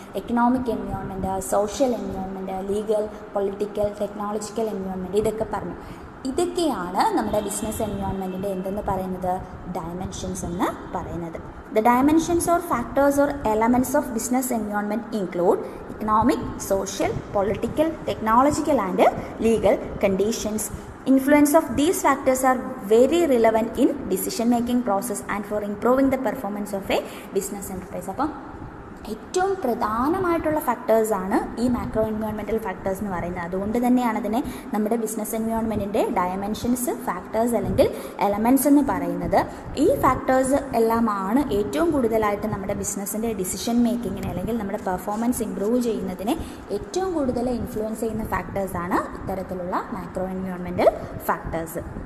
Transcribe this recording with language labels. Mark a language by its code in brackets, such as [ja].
[ml] Economic environment, social environment, legal, political, technological environment, ഇതൊക്കെ പറഞ്ഞു. ഇതൊക്കെയാണ് നമ്മുടെ ബിസിനസ് എൻവയോൺമെൻറ്റിൻ്റെ എന്തെന്ന് പറയുന്നത്? ഡയമെൻഷൻസ് എന്ന് പറയുന്നത്. [en] The dimensions or factors or elements of business environment include economic, social, political, technological and legal conditions. Influence of these factors are very relevant in decision making process and for improving the performance of a business enterprise. [ml] അപ്പം ഏറ്റവും പ്രധാനമായിട്ടുള്ള ഫാക്ടേഴ്സാണ് ഈ macro environmental factors എന്ന് പറയുന്നത്. അതുകൊണ്ട് തന്നെയാണ് അതിനെ നമ്മുടെ ബിസിനസ് എൻവയോൺമെൻറ്റിൻ്റെ ഡയമെൻഷൻസ്, ഫാക്ടേഴ്സ് അല്ലെങ്കിൽ എലമെൻറ്റ്സ് എന്ന് പറയുന്നത്. ഈ ഫാക്ടേഴ്സ് എല്ലാമാണ് ഏറ്റവും കൂടുതലായിട്ട് നമ്മുടെ ബിസിനസ്സിൻ്റെ ഡിസിഷൻ മേക്കിങ്ങിനെ അല്ലെങ്കിൽ നമ്മുടെ പെർഫോമൻസ് ഇമ്പ്രൂവ് ചെയ്യുന്നതിനെ ഏറ്റവും കൂടുതൽ ഇൻഫ്ലുവൻസ് ചെയ്യുന്ന ഫാക്ടേഴ്സാണ് ഇത്തരത്തിലുള്ള മാക്രോ എൻവയോൺമെൻറ്റൽ ഫാക്ടേഴ്സ്.